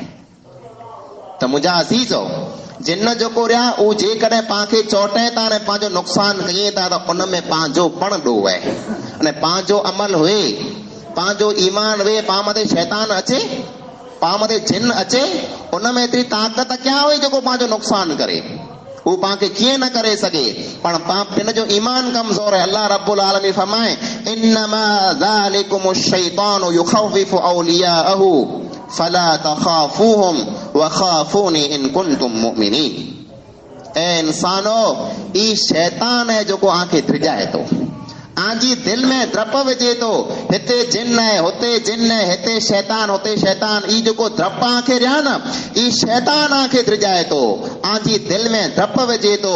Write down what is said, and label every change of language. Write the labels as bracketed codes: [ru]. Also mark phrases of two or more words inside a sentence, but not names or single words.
[sd] त मुंहिंजा अज़ीज़ो, जिन जेको रहिया उहो जेकॾहिं पाण खे चोटे था ने पंहिंजो नुक़सान कयूं था त उन में पंहिंजो पण ॾोह आहे। अने पंहिंजो अमल हुए, पंहिंजो ईमान हुए, पाण मथे शैतान अचे, पाण मथे जिन अचे, उन में एतिरी ताक़त क्या हुई जेको पंहिंजो नुक़सान करे, वो पाण खे कीअं न करे सघे, पण पाण पंहिंजो ईमान कमज़ोर आहे। [ar] الله رب العالمين فرمائي إنما ذلكم الشيطان يخوف أولياءه فلا تخافوهم وخافون إن كنتم مؤمنين. [sd] ए इंसानो, ई शैतान है जेको आंखे धिजाए थो, आंजी दिल में द्रप विझे थो, हिते जिन है, हुते जिन है, हिते शैतान, हुते शैतान। ई जेको द्रप आंखे ॾिया न, ई शैतान आंखे धिजाए थो, आंजी दिल में द्रप विझे थो।